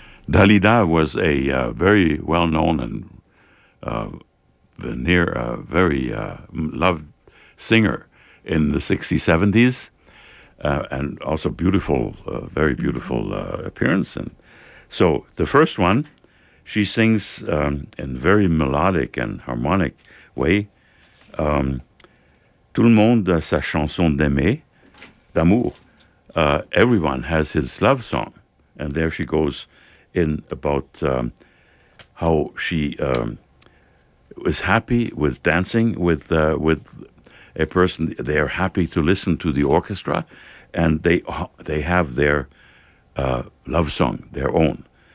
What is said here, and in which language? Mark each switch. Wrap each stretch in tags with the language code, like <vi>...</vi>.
<en>Dalida was a very well-known and loved singer in the 60s, 70s. And also beautiful, very beautiful appearance. And so the first one, she sings in very melodic and harmonic way.</en> <fr>Tout le monde a sa chanson d'aimer, d'amour.</fr> <en>Everyone has his love song. And there she goes in about how she was happy with dancing with a person. They are happy to listen to the orchestra, and they have their love song, their own.</en>